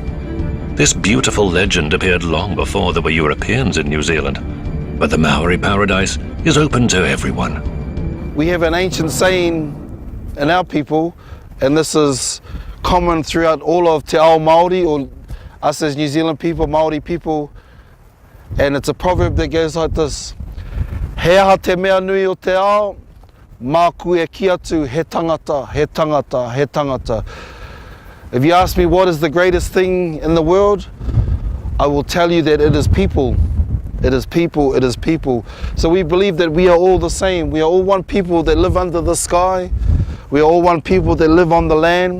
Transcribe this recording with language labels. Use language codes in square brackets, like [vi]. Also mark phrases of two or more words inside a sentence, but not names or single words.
[en] This beautiful legend appeared long before there were Europeans in New Zealand, but the Maori paradise is open to everyone. We have an ancient saying in our people, and this is common throughout all of [mi] Te Ao Māori, [en] or us as New Zealand people, Māori people, and it's a proverb that goes like this: [mi] He aha te mea nui o te ao, mā koe ki atu he tangata, he tangata, he tangata. [en] If you ask me what is the greatest thing in the world, I will tell you that it is people. It is people, it is people. So we believe that we are all the same. We are all one people that live under the sky. We are all one people that live on the land.